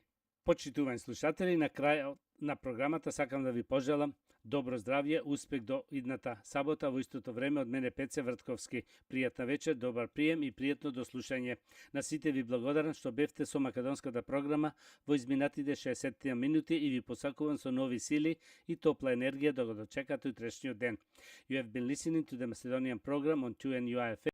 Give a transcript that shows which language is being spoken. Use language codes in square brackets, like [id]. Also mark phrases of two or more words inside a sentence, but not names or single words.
[mk] Почитувани слушатели, на крај на програмата сакам да ви пожелам добро здравје, успех до идната сабота, во истото време од мене Пеце Вртковски. Пријатна вечер, добар прием и пријатно дослушање. На сите ви благодарам што бевте со македонската програма во изминатите 60 минути и ви посакувам со нови сили и топла енергија да го дочекате утрешниот ден. [en] You have been listening to the Macedonian program on 2NUI FM.